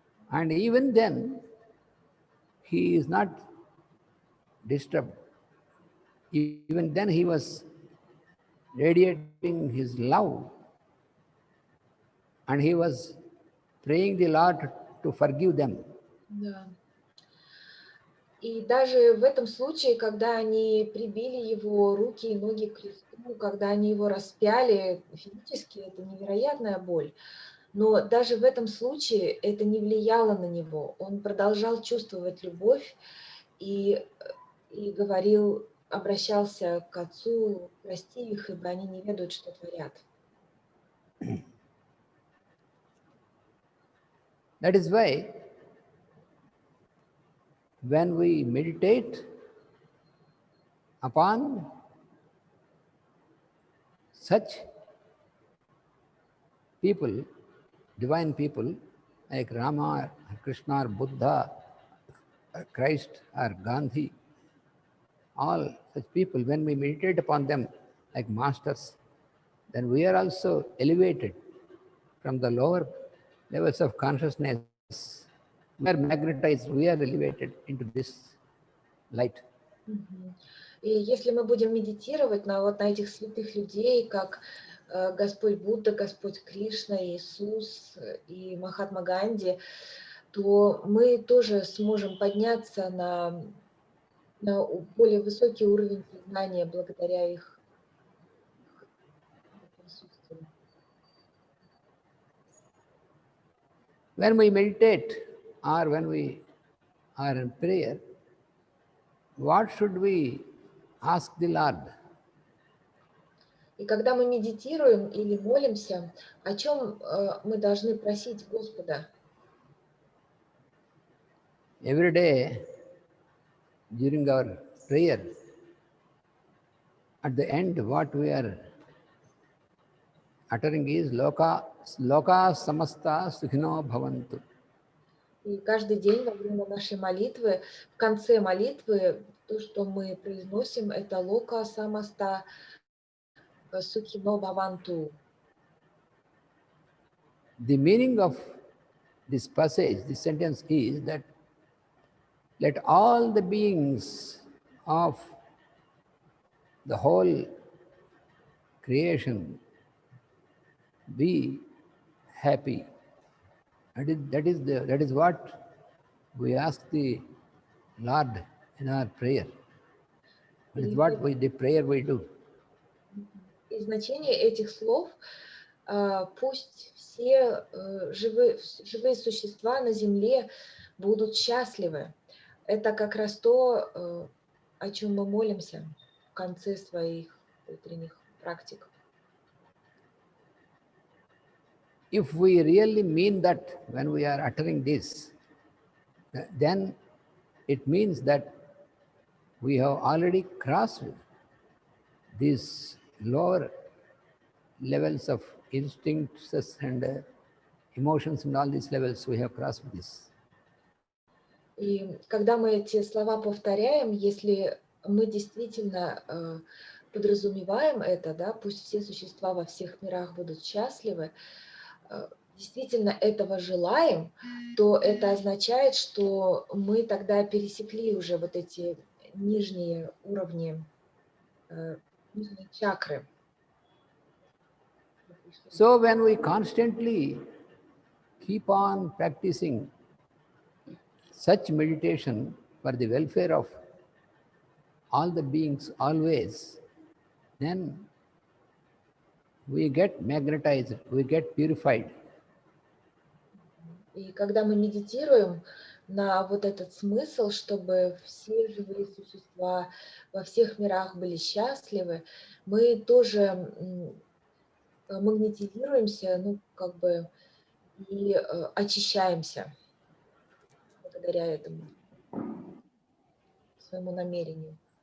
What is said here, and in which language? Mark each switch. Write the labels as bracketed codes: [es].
[en] And even then, he is not disturbed. Even then, he was radiating his love and he was praying the Lord to forgive them. [ru] Да. И даже в этом случае, когда они прибили его руки и ноги к кресту, когда они его распяли физически, это невероятная боль. Но даже в этом случае это не влияло на него. Он продолжал чувствовать любовь и, и говорил, обращался к Отцу: прости их, ибо они не ведают, что творят. [en] That is why when we meditate upon such people, divine people like Rama, or Krishna, or Buddha, or Christ, or Gandhi, all such people, when we meditate upon them like masters, then we are also elevated from the lower levels of consciousness. We are magnetized, we are elevated into this light. Мгм. [ru] И если мы будем медитировать на вот на этих святых людей, как Господь Будда, Господь Кришна, Иисус и Махатма Ганди, то мы тоже сможем подняться на более высокий уровень сознания благодаря их присутствию. [en] When we meditate or when we are in prayer, what should we ask the Lord? [ru] И когда мы медитируем или молимся, о чем мы должны просить Господа? [en] Every day during our prayer, at the end, what we are uttering is [sa] Loka samasta sukhino bhavantu. [ru] И каждый день во время нашей молитвы, в конце молитвы, то, что мы произносим, это [sa] лока самаста сухино бхаванту. [en] The meaning of this passage, this sentence is that let all the beings of the whole creation be happy. That is what we ask the Lord in our prayer. That is what the prayer we do. [ru] И значение этих слов пусть все живые существа на земле будут счастливы. Это как раз то, о чем мы молимся в конце своих утренних практик. [en] If we really mean that when we are uttering this, then it means that we have already crossed these lower levels of instincts and emotions and all these levels, we have crossed this. [ru] И когда мы эти слова повторяем, если мы действительно подразумеваем это, да, пусть все существа во всех мирах будут счастливы, действительно этого желаем, то это означает, что мы тогда пересекли уже вот эти нижние уровни, нижние чакры. [en] So when we constantly keep on practicing such meditation for the welfare of all the beings always, then we get magnetized, we get purified. [ru] И когда мы медитируем на вот этот смысл, чтобы все живые существа во всех мирах были счастливы, мы тоже магнетизируемся, ну, как бы, и очищаемся благодаря этому, своему намерению.